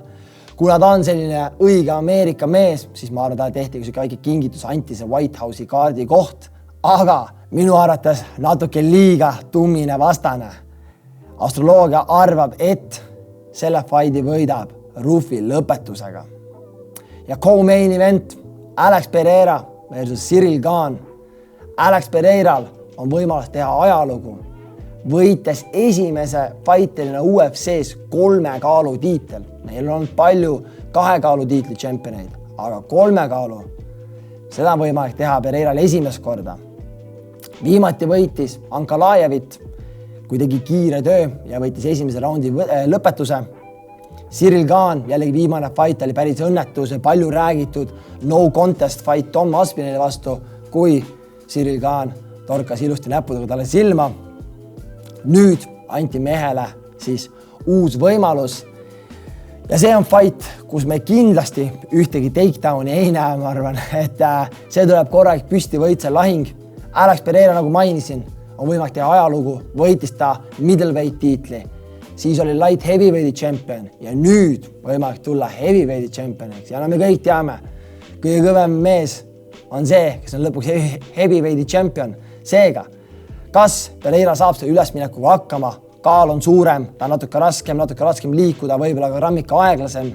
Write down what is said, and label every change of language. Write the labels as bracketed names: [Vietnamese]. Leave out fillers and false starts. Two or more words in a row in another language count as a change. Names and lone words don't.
[Estonian] Kuna ta on selline õige Ameerika mees, siis ma arvan, ta tehti kui väike kingitus anti see White House'i kaardi koht. Aga minu arvates natuke liiga tummine vastane. Astroloogia arvab, et selle fighti võidab Ruffi lõpetusega. Ja [English] co-main event [Estonian] Alex Pereira versus Cyril Gane. Alex Pereiral on võimalus teha ajalugu. Võites esimese fighterina UFC-s 3 kaalu tiitel. Neil on palju 2 kaalu tiitli championeid, aga 3 kaalu. Seda on võimalik teha Pereiral esimest korda. Viimati võitis Ankalajevit, kui tegi kiire töö ja võitis esimese raundi lõpetuse. Cyril Gane, jällegi viimane fight oli päris õnnetus ja palju räägitud [English] no contest [Estonian] fight Tom Aspinalli vastu, kui Cyril Gane torkas ilusti näppudega talle silma. Nüüd anti mehele siis uus võimalus ja see on fight, kus me kindlasti ühtegi takedowni ei näe, ma arvan, et see tuleb korralik püsti võitse lahing. Alex Pereira, nagu mainisin, on võimalik teha ajalugu, võitis ta middleweight tiitli, siis oli [English] light heavyweight champion [Estonian] ja nüüd võimalik tulla [English] heavyweight championiks. [Estonian] Ja me kõik teame, kõige kõvem mees on see, kes on lõpuks [English] heavyweight champion. [Estonian] Seega, kas Pereira saab selle ülesminekuga hakkama, kaal on suurem, ta on natuke raskem liikuda, võib-olla ka rammika aeglasem.